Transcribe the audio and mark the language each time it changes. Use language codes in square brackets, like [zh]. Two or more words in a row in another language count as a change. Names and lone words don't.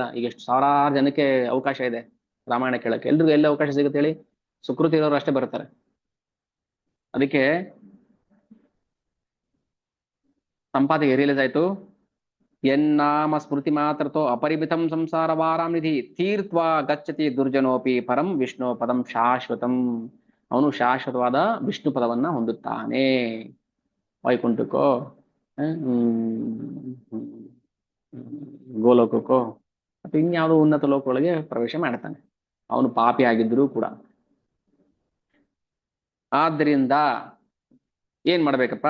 [kn] ಈಗ ಎಷ್ಟು ಸಾವಿರಾರು ಜನಕ್ಕೆ ಅವಕಾಶ ಇದೆ ರಾಮಾಯಣ ಕೇಳಕ್ಕೆ, ಎಲ್ರಿಗೂ ಎಲ್ಲ ಅವಕಾಶ ಸಿಗುತ್ತೆ ಹೇಳಿ? ಸುಕೃತಿ ಇರೋರು ಅಷ್ಟೇ ಬರ್ತಾರೆ. ಅದಕ್ಕೆ ಸಂಪಾತಿಗೆ ರಿಯಲೈಸ್ ಆಯ್ತು, [sa] ಎನ್ನಾಮ ಸ್ಮೃತಿ ಮಾತ್ರತೋ ಅಪರಿಮಿತಂ ಸಂಸಾರ ವಾರಾಂ ನಿಧಿ ತೀರ್ತ್ವ ಗಚ್ಚತಿ ದುರ್ಜನೋಪಿ ಪರಂ ವಿಷ್ಣು ಪದಂ ಶಾಶ್ವತಂ. [kn] ಅವನು ಶಾಶ್ವತವಾದ ವಿಷ್ಣು ಪದವನ್ನ ಹೊಂದುತ್ತಾನೆ. ವೈಕುಂಠಕ್ಕೋ, ಗೋಲೋಕಕ್ಕೋ ಅಥವಾ ಇನ್ಯಾವುದೋ ಉನ್ನತ ಲೋಕಗಳಿಗೆ ಪ್ರವೇಶ ಮಾಡ್ತಾನೆ, ಅವನು ಪಾಪಿ ಆಗಿದ್ರೂ ಕೂಡ. ಆದ್ದರಿಂದ ಏನ್ ಮಾಡ್ಬೇಕಪ್ಪ?